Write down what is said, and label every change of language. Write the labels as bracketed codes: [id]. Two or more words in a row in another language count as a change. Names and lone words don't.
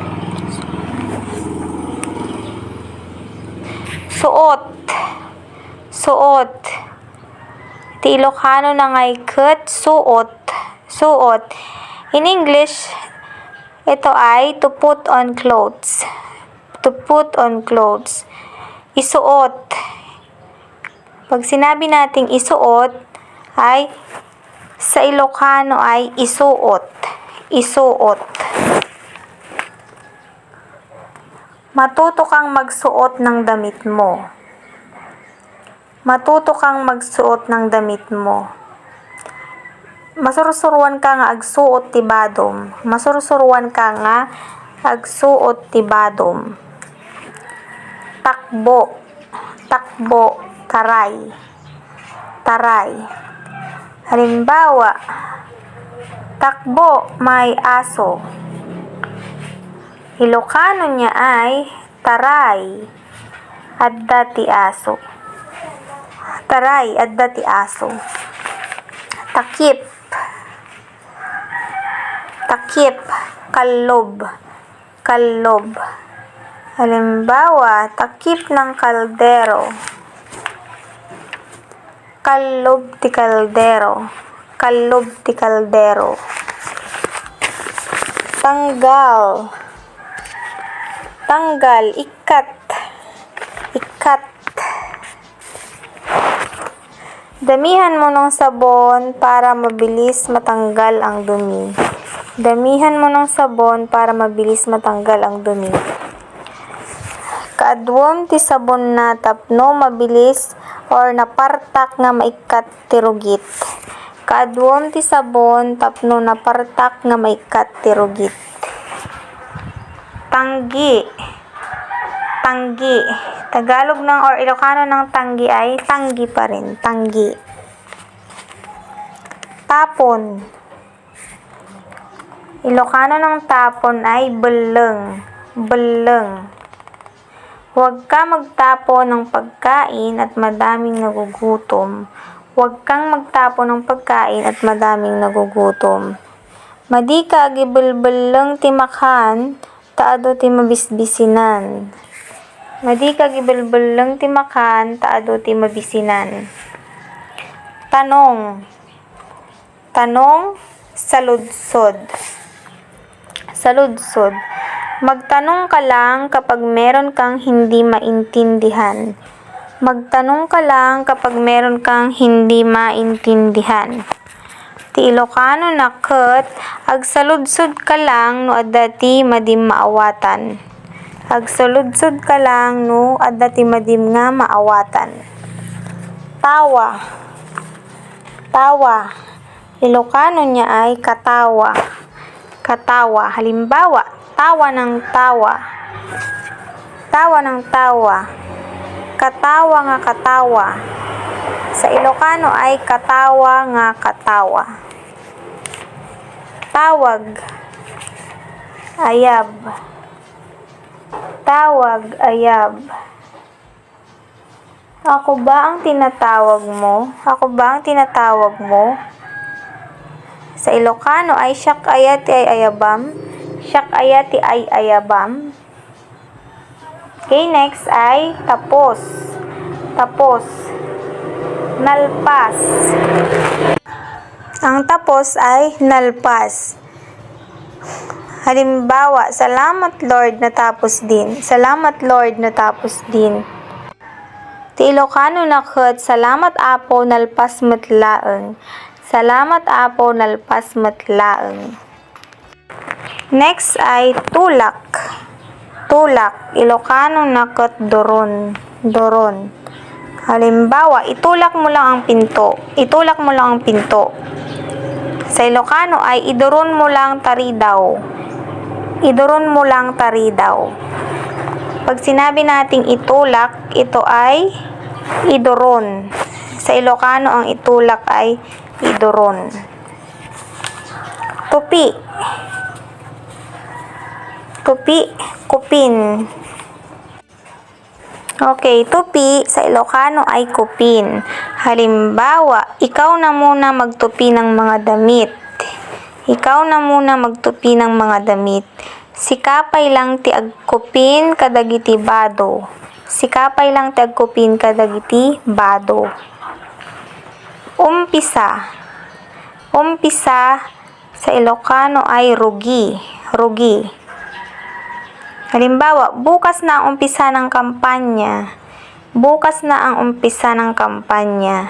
[tl] Suot. Suot. [ilo] Ti Ilocano na ngay ket suot. Suot. [en] In English, [tl] ito ay [en] to put on clothes. To put on clothes. [tl] Isuot. Pag sinabi nating isuot, ay sa Ilocano ay isuot. [ilo] Isuot. [tl] Matuto kang magsuot ng damit mo. Matuto kang magsuot ng damit mo. [ilo] Masursuruan ka nga agsuot ti badom. Masursuruan ka nga agsuot ti badom. [tl] Takbo. Takbo. Taray. [ilo] Taray. [tl] Halimbawa, takbo may aso. Ilocano niya ay [ilo] taray adda ti aso. Taray adda ti aso. Takip. Takip. Kallob. Kallob. [tl] Halimbawa, takip ng kaldero. [ilo] Kallob ti kaldero. Kallob ti kaldero. Tanggal. Tanggal. Ikat. Ikat. [tl] Damihan mo ng sabon para mabilis matanggal ang dumi. Damihan mo ng sabon para mabilis matanggal ang dumi. [ilo] Kaadwom ti sabon na tapno mabilis or napartak nga maikat ti rugit. Kaadwom ti sabon tapno napartak nga maikat ti rugit. [tl] Tanggi. Tanggi. Tagalog ng or Ilocano ng tanggi ay tanggi pa rin. Tanggi. Tapon. Ilocano ng tapon ay beleng. [ilo] Beleng. [tl] Huwag ka magtapon ng pagkain at madaming nagugutom. Huwag kang magtapon ng pagkain at madaming nagugutom. [ilo] Madi ka gibelbeleng ti makan, taado ti mabisbisinan. Madi ka gibelbeleng ti makan, taado ti mabisinan. [tl] Tanong. Tanong, [ilo] saludsod. Saludsod. [tl] Magtanong ka lang kapag meron kang hindi maintindihan. Magtanong ka lang kapag meron kang hindi maintindihan. [ilo] Ti Ilocano na ket, agsaludsod ka lang no adda ti madim maawatan. Agsaludsod ka lang no adda ti madim nga maawatan. [tl] Tawa. Tawa. Ilocano niya ay katawa. Katawa. Halimbawa, tawa ng tawa. Tawa ng tawa. [ilo] Katawa nga katawa. [tl] Sa Ilocano ay [ilo] katawa nga katawa. [tl] Tawag. Ayab. Tawag, ayab. Ako ba ang tinatawag mo? Ako ba ang tinatawag mo? Sa Ilocano ay [ilo] siyak ayati ay ayabam. Siyak ayati ay ayabam. [tl] Okay, next ay tapos. Tapos. Nalpas. Ang tapos ay nalpas. Halimbawa, salamat Lord natapos din. Salamat Lord natapos din. [ilo] Ti Ilocano na ket, salamat apo nalpas metlaeng. Salamat apo nalpas metlaeng. [tl] Next ay tulak. [ilo] Tulak. Ilocano na ket doron. Doron. [tl] Halimbawa, itulak mo lang ang pinto. Itulak mo lang ang pinto. Sa Ilocano ay [ilo] idoron mo lang taridaw. Idoron mo lang taridaw. [tl] Pag sinabi nating itulak, ito ay idoron. Sa Ilocano ang itulak ay idoron. Tupi. Tupi, kupin. Okay, tupi sa Ilocano ay kupin. Halimbawa, ikaw na muna magtupi ng mga damit. Ikaw na muna magtupi ng mga damit. [ilo] Sikapay lang ti agkupin kadagiti bado. Sikapay lang ti agkupin kadagiti bado. [tl] Umpisa. Umpisa sa Ilocano ay rugi. [ilo] Rugi. [tl] Halimbawa, bukas na ang umpisa ng kampanya. Bukas na ang umpisa ng kampanya.